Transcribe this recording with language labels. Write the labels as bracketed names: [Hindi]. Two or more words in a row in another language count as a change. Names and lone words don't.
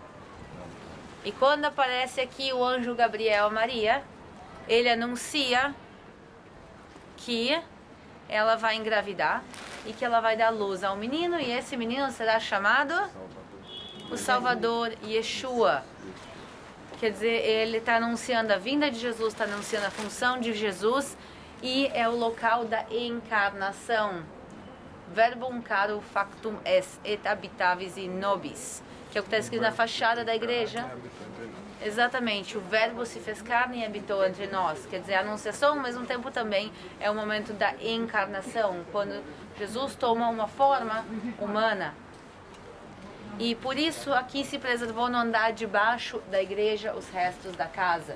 [Portuguese] E quando aparece aqui o anjo Gabriel a Maria, ele anuncia que ela vai engravidar e que ela vai dar luz ao menino, e esse menino será chamado o Salvador, Yeshua. Quer dizer, ele está anunciando a vinda de Jesus, está anunciando a função de Jesus, e é o local da encarnação. [Latin] Verbum caro factum est et habitavis in nobis, [Portuguese] que é o que está escrito na fachada da igreja. Exatamente, o verbo se fez carne e habitou entre nós. Quer dizer, a anunciação ao mesmo tempo também é o momento da encarnação, quando Jesus toma uma forma humana. E por isso aqui se preservou no andar de baixo da igreja os restos da casa.